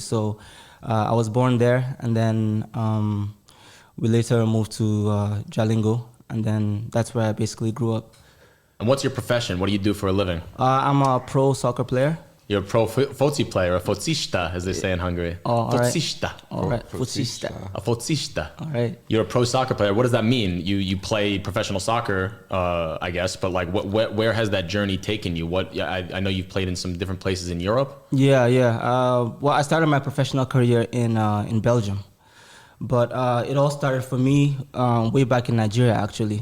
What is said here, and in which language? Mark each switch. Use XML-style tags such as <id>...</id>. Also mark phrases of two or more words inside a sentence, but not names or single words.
<en>So I was born there, and then we later moved to Jalingo, and then that's where I basically grew up. And what's your profession? What do you do for a living? I'm a pro soccer player. You're a pro foci player, a focista, as they say in Hungary. Oh, focista. All right. Focista.</en> <hu>A focista.</hu> <en>All right. You're a pro soccer player. What does that mean? You play professional soccer, I guess, but like, where has that journey taken you? I know you've played in some different places in Europe. Yeah. Well, I started my professional career in Belgium, but it all started for me way back in Nigeria, actually.</en>